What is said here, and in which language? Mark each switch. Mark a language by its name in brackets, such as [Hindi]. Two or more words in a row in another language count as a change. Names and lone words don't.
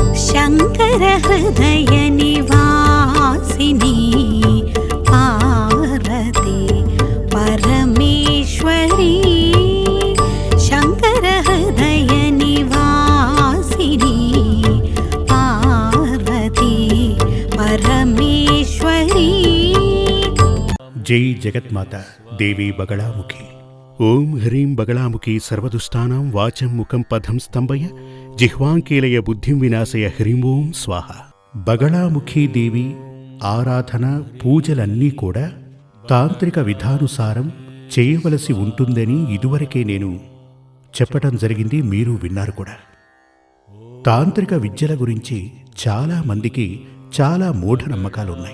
[Sanskrit] शंकर हृदय निवासिनी पार्वती परमेश्वरी शंकर हृदय निवासिनी पार्वती परमेश्वरी। जय जगन्माता देवी बगलामुखी। ओं ह्रीं बगलामुखी सर्वदुष्टानां वाचं मुखं पदं स्तंभय जिह्वांकीलय बुद्धिं विनाशय హ్రీం ఓం స్వాహ। [Telugu] బగళాముఖీ దేవి ఆరాధన పూజలన్నీ కూడా తాంత్రిక విధానుసారం చేయవలసి ఉంటుందని ఇదివరకే నేను చెప్పటం జరిగింది, మీరు విన్నారు కూడా। తాంత్రిక విద్యల గురించి చాలా మందికి చాలా మూఢనమ్మకాలున్నాయి।